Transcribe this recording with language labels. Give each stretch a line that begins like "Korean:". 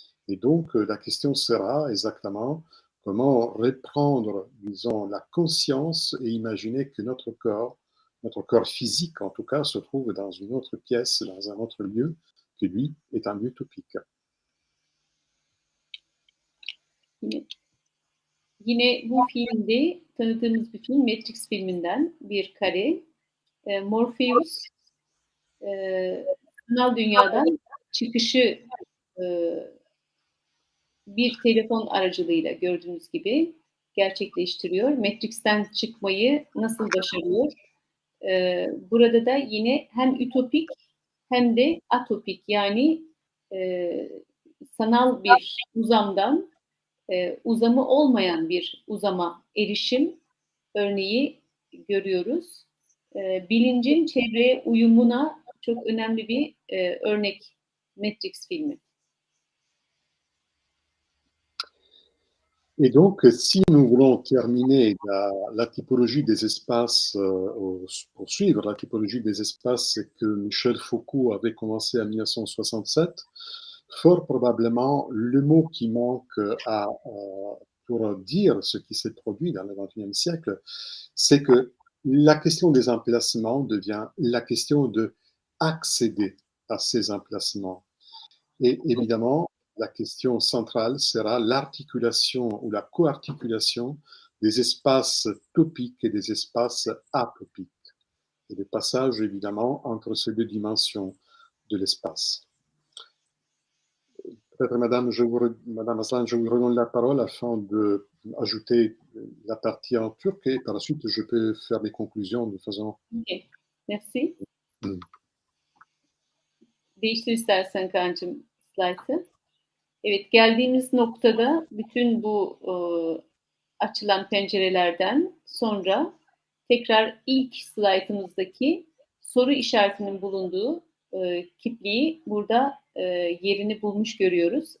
French: Et donc, la question sera exactement comment reprendre, disons, la conscience et imaginer que notre corps physique en tout cas, se trouve dans une autre pièce, dans un autre lieu, que lui est un lieu topique.
Turkish: Yine bu filmde tanıdığımız bir film Matrix filminden bir kare. Morpheus sanal dünyadan çıkışı bir telefon aracılığıyla gördüğünüz gibi gerçekleştiriyor. Matrix'ten çıkmayı nasıl başarıyor? Burada da yine hem ütopik hem de atopik yani sanal bir uzamdan uzamı olmayan bir uzama erişim örneği görüyoruz. Bilincin çevreye uyumuna çok önemli bir örnek Matrix filmi.
French: Et donc, si nous voulons terminer la typologie des espaces, poursuivre la typologie des espaces que Michel Foucault avait commencé en 1967, fort probablement, le mot qui manque à pour dire ce qui s'est produit dans le XXIe siècle, c'est que la question des emplacements devient la question de accéder à ces emplacements. Et évidemment, la question centrale sera l'articulation ou la coarticulation des espaces topiques et des espaces atopiques. Et le passage, évidemment, entre ces deux dimensions de l'espace. Peut-être, Madame Aslan, je vous redonne la parole afin d'ajouter la partie en turc et par la suite, je peux faire des conclusions de façon... Okay. Merci. Hmm.
Turkish: Değiştir istersen Kaan'cığım slaytı. Evet, geldiğimiz noktada bütün bu açılan pencerelerden sonra tekrar ilk slaytımızdaki soru işaretinin bulunduğu kipliği burada yerini bulmuş görüyoruz.